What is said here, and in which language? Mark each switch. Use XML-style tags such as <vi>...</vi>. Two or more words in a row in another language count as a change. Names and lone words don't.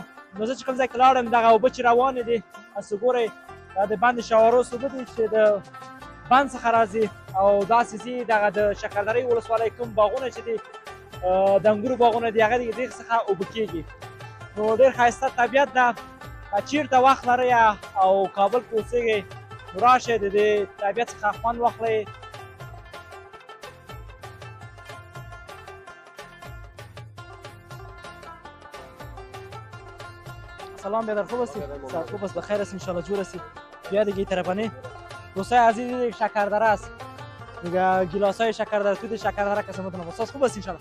<ps>نو زه چې کوم ځای کې لاړم دغه اوبه چې روانې دي تاسو ګورئ دا د بند شواروز اوبه دي چې د بند څخه راځي او داسې ځي دغه د شکردرې ولسوالۍ کوم باغونه چې دي د انګورو باغونه دي هغه د دې څخه اوبه کېږي. نو ډېر ښایسته طبیعت ده. که چېرته وخت لرئ او کابل کې اوسېږئ نو راشئ د دې طبیعت څخه خوند واخلئ.</ps> <fa>سلام بیادر خوب هستی؟ خوب است بخیر است انشاءالله جور هستی. بیا دیگه طرفانه دوستای عزیز شکردره است دیگه گیلاس های شکردره توت شکردره قسمتون استاد خوب است انشاءالله.</fa>